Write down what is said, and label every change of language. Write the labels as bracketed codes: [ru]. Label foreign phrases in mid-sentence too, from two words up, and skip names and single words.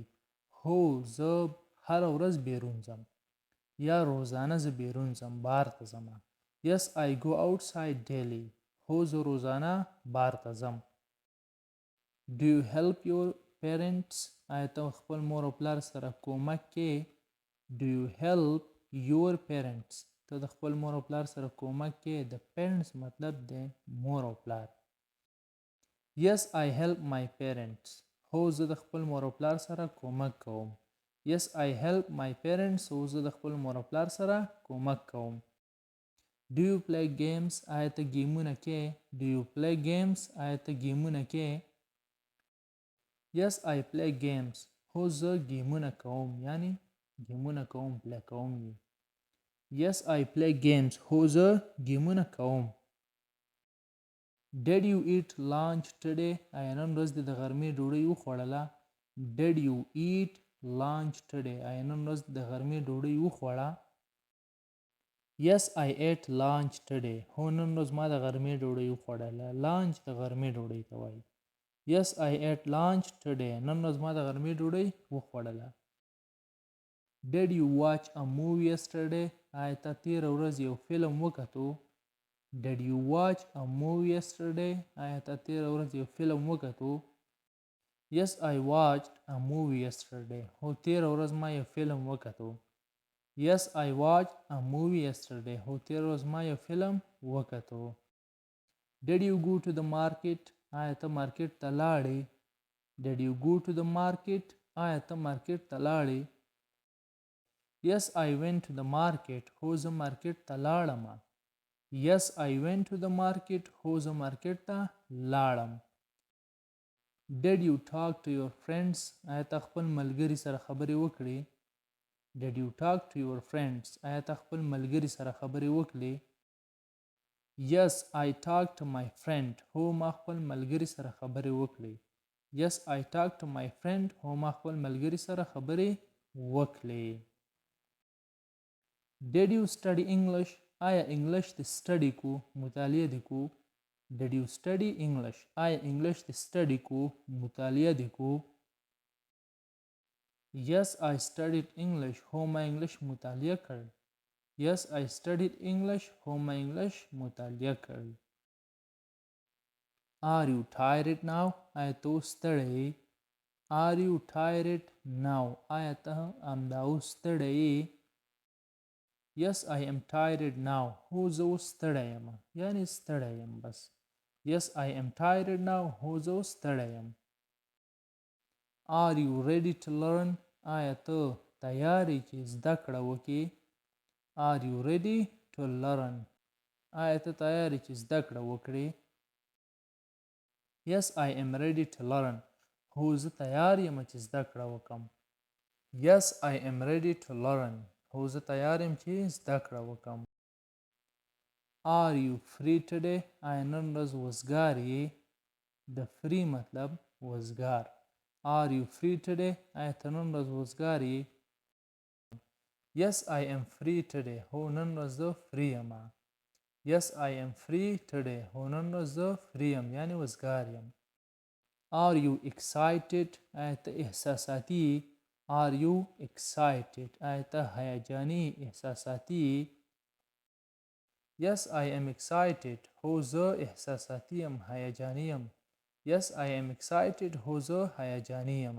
[ps] هو زه هر ورځ بیرون ځم، یا روزانه زه بیرون ځم، بار ته ځم. [en] Yes, I go outside daily. [ps] هو زه روزانه بار ته ځم. [en] Do you help your parents? [ps] آیا ته خپل مور او پلار سره کومک کې؟ [en] Do you help your parents? [ps] ته د خپل مور او پلار سره کومک کې؟ د parents مطلب دی مور او پلار. [en] Yes, I help my parents. [ps] هو زه د خپل مور او پلار سره کومک کوم. [en] Yes, I help my parents. [ps] هو زه د خپل مور او پلار سره کومک کوم. [en] Do you play games? [ps] آیا ته ګیمونه کې؟ [en] Do you play games? [ps] آیا ته ګیمونه کې؟ [en] Yes, I play games. [ps] هو زه ګیمونه کوم، یعنی ګیمونه کوم، پلی کوم. [en] Yes, I play games. [ps] هو زه ګیمونه کوم. [en] Did you eat lunch today? [ps] آیا نن ورځ دې د غرمې ډوډۍ وخوړله؟ [en] Did you eat lunch today? [ps] آیا نن ورځ د غرمې ډوډۍ وخوړه؟ [en] Yes, I ate lunch today. [ps] هو نن ورځ ما د غرمې ډوډۍ وخوړله. لانچ د غرمې ډوډۍ ته وایي. [en] Yes, I ate lunch today. [ps] نن ورځ ما د غرمې ډوډۍ وخوړله. [en] Did you watch a movie yesterday? [ps] آیا ته تېره ورځ یو فلم وکتو؟ [en] Did you watch a movie yesterday? [ps] آیا ته تېره ورځ یو فلم وکتو؟ [en] Yes, I watched a movie yesterday. [ps] هو تېره ورځ ما یو فلم وکتو. [en] Yes, I watched a movie yesterday. [ps] هو تېره ورځ ما یو فلم وکتو. [en] Did you go to the market? [ps] آیا ته مارکیټ ته لاړې؟ [en] Did you go to the market? [ps] آیا ته مارکیټ ته لاړې؟ [en] Yes, I went to the market. [ps] هو زه مارکیټ ته لاړم. [en] Yes, I went to the market. [ps] هو زه مارکیټ ته لاړم. [en] Did you talk to your friends? [ps] آیا ته خپل ملګري سره خبرې وکړې؟ [en] Did you talk to your friends? [ps] آیا ته خپل ملګري سره خبرې وکړې؟ [en] Yes, I talked to my friend. [ps] هو ما خپل ملګري سره خبرې وکړې. [en] Yes, I talked to my friend. [ps] هو ما خپل ملګري سره خبرې وکړې. [en] Did you study English? [ps] آیا انګلش دې سټډي کو؟ مطالعه دې کو؟ [en] Did you study English? [ps] آیا انګلش دې سټډي کو؟ مطالعه دې کو؟ [en] Yes, I studied English. [ps] هو ما انګلش مطالعه کړ. [en] Yes, I studied English. [ps] هو ما انګلش مطالعه کړ. [en] Are you tired now? [ps] آیا ته اوس ستړی یې؟ [en] Are you tired now? [ps] آیا ته همدا اوس ستړی یې؟ [en] Yes, I am tired now. [ps] هو زه اوس ستړی یم. یعنې ستړی یم بس. [en] Yes, I am tired now. [ps] هو زه اوس ستړی یم. [en] Are you ready to learn? [ps] آیا ته تیار یې چې زده کړه وکړې؟ [en] Are you ready to learn? [ps] آیا ته تیار یې چې زده کړه وکړې؟ [en] Yes, I am ready to learn. [ps] هو زه تیار یم چې زده کړه وکړم. [en] Yes, I am ready to learn. [ps] هو زه تیار یم چې زده کړه وکړم. [en] Are you free today? [ps] آیا نن ورځ وزګار یې؟ د free مطلب وزګار. [en] Are you free today? [ps] آیا ته نن ورځ وزګار یې؟ [en] Yes, I am free today. [ps] هو نن ورځ زه free یم. [en] Yes, I am free today. [ps] هو نن ورځ زه free یم یعنې وزګار یم. [en] Are you excited? [ps] آیا ته احساساتي یې؟ [en] Are you excited? [ps] آیا ته هیجاني احساساتي یې؟ [en] Yes, I am excited. [ps] هو زه احساساتي یم هیجاني یم. [en] Yes, I am excited. [ps] هو زه هیجاني یم.